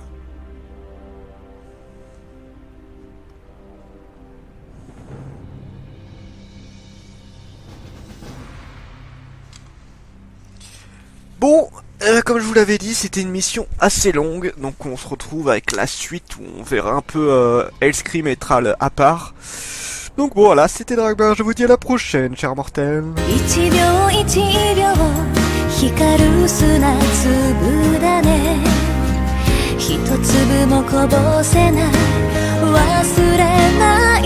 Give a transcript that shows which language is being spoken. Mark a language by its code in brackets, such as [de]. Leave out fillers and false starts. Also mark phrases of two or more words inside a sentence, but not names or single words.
[fr] Bon, comme je vous l'avais dit, c'était une mission assez longue, donc on se retrouve avec la suite où on verra un peu Hellscream et Thrall à part. Donc voilà, c'était Dragbear, je vous dis à la prochaine, chers mortels. [ja] 一秒一秒光る砂粒だね一粒もこぼせない忘れない